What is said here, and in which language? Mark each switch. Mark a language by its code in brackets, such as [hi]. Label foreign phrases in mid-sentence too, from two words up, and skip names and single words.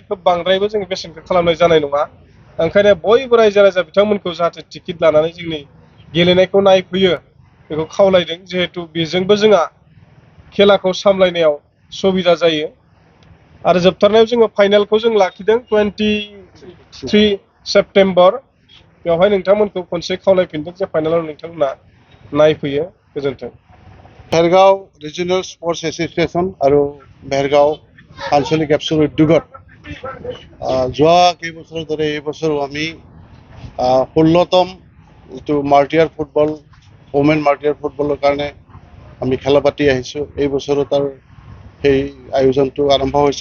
[brx] खोब बांद्रायबो जोङो बेसेनखौ खालामनाय जानाय नङा। ओंखायनो बयबो रायजो राजा बिथांमोनखौ जाहाथे टिकेट लानानै जोंनि गेलेनायखौ नायफैयो बेखौ खावलायदों, जिहेथु बेजोंबो जोंहा खेलाखौ सामलायनायाव सुबिदा जायो। आरो जोबथारनायाव जोङो फाइनालखौ जों लाखिदों 23 सेप्तेम्बर। बेवहाय नोंथांमोनखौ खनसे खावलायफिनदों जे फाइनालाव नोंथांमोना नायफैयो। गोजोन्थों। [as] भेरगाव रिजनेल स्पर्ट्स एस'सिएशन আৰু भेरগাঁও আঞ্চলিক এপছৰ উদ্যোগত যোৱা কেইবছৰৰ দৰে এই বছৰো আমি 16তম যিটো [en] martyr football, women martyr football [as] কাৰণে আমি খেলা পাতি আহিছোঁ। এই বছৰো তাৰ সেই আয়োজনটো আৰম্ভ হৈছে।